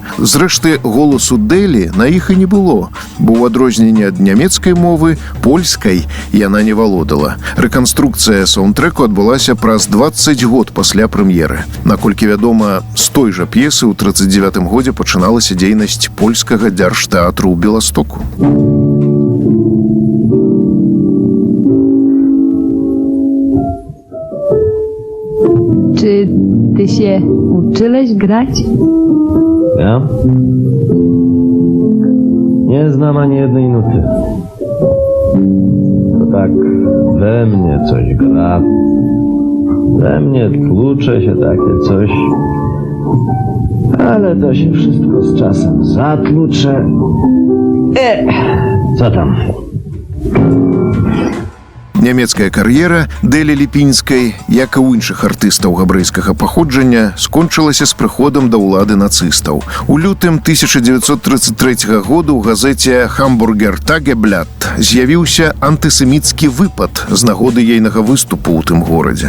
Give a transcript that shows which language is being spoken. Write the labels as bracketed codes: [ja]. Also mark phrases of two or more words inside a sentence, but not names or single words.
[be] Зрэшты, голасу Дэлі на іх і не было, бо ў адрозненне ад нямецкай мовы, польскай яна не валодала. Рэканструкцыя саундтрэку адбылася праз 20 год пасля прэм'еры. Наколькі вядома, з той жа п'есы ў 39 годзе пачыналася дзейнасць польскага дзяржтэатру ў Беластоку. [pl] Czy ty się uczyłeś grać? Ja? Nie znam ani jednej nuty. To tak we mnie coś gra. We mnie tłucze się takie coś. Ale to się wszystko z czasem zatłucze. Co tam? [be] Нямецкая кар'ера Дэлі Ліпінскай, як і ў іншых артыстаў габрэйскага паходжання, скончылася з прыходам да ўлады нацыстаў. У лютым 1933 году ў газеце «Хамбургер Тагеблят» з'явіўся антысеміцкі выпад з нагоды ейнага выступу ў тым горадзе.